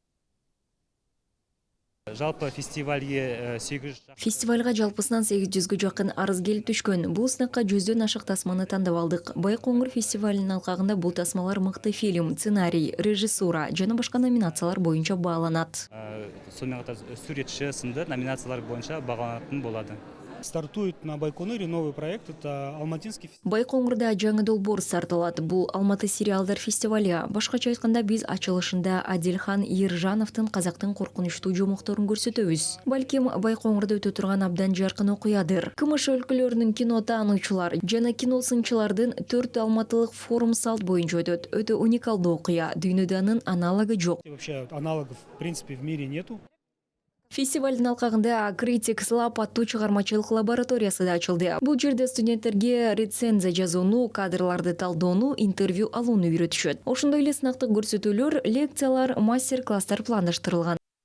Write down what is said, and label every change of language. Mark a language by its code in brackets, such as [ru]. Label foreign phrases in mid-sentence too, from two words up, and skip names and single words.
[ky] Жалпы фестивальге Фестивальга жалпысынан 800гө жакын арыз келип түшкөн. Бул сынакка 100дөн ашык тасманы тандап алдык. Байкоңур фестивалынын алкагында бул тасмалар мыкты фильм, сценарий, режиссура жана башка номинациялар боюнча бааланат. [kk] сонымен қатар суретші сынды номинациялар боюнча бағаланатын болады. [ru] Стартует на Байконуре новый проект, это Алматинский фестиваль. [ky] Байкоңурда жаңы долбоор старталат. Бул Алматы сериалдар фестивалю. Башкача айтканда биз ачылышында Адилхан Ержановдун казактын коркунучтуу жомокторун көрсөтөбүз. Балким Байкоңурда өтө турган абдан жаркын окуядыр. КМШ өлкөлөрүнүн кино таануучулар жана кино сынчылардын 4 алматылык форум салт боюнча өтөт. Өтө уникалдуу окуя. Дүйнөдө анын аналогу жок. [ru] Вообще аналогов в принципе в мире нету. [ky] Фестивалдын алкагында Critics Lab аттуу чыгармачылык лабораториясы да ачылды. Бул жерде студенттерге рецензия жазууну, кадрларды талдоону, интервью алууну үйрөтүшөт. Ошондой эле сынактык көрсөтүүлөр, лекциялар, мастер-класстар пландаштырылган.